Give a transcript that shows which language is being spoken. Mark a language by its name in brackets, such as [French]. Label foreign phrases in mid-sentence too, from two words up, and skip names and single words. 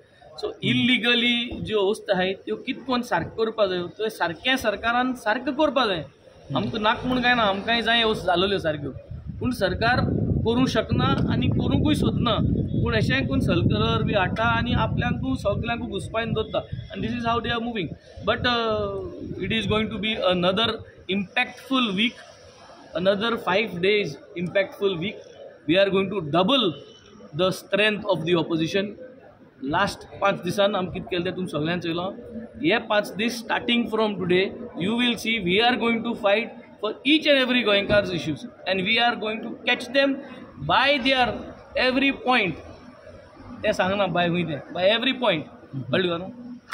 [Konkani] सो इल्लिगली ज्यो वस्त आहाय त्यो कितकोन सारक्यो करपा जायो, त्यो सारकें सरकारान सारकें करपा जाय. आमकां नाक म्हूण काय ना, आमकांय जाय वस्त जालोल्यो सारक्यो, पूण सरकार करूंक शकना आनी करूंकूय सोदना. पूण अशें करून सर्क्युलर बी हाडटा आनी आपल्याकूय सगळ्यांकूय घुस्पायन दवरता. [English] आनी this is how they are moving. but it is going to be another impactful week, another 5 days impactful week. We are going to double the strength of the opposition. [Konkani] Last 5 दिसान आम कितें केलें तें तुमी सगळ्यांनी चयलां. हे 5 दीस [English] starting from today you will see we are going to fight for each and every Goenka's issues, and we are going to catch them by their every point. [Konkani] ते सांगना [English] by every point. [Konkani] कळ्ळें तुका न्हू?